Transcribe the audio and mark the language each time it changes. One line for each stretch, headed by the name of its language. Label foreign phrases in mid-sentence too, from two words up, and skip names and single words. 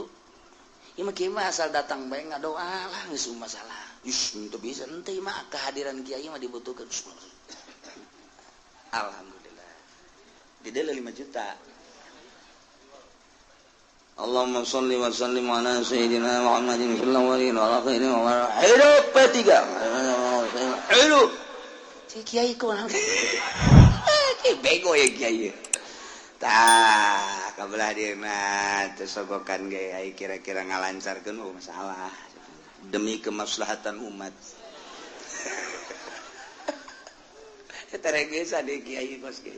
Sundanese: Ieu mah kiai mah asal datang bae ngadoa lah geus masalah. Teu bisa henteu mah kehadiran kiai mah dibutuhkeun. Alhamdulillah. Didele 5 juta.
Arabic: اللهم صل وسلم على سيدنا محمد صلى الله عليه وسلم.
Indonesian: Hidup P3. Hidup.
Sundanese: Si kiai kunaon?
Indonesian: Bego ya
Sundanese: kiai. Tah, kabelah dieuna teu sogokan ge ai kira-kira ngalancarkeun masalah.
Indonesian: Demi kemaslahatan umat.
Sundanese: Eta regesan deui kiai kos kiai.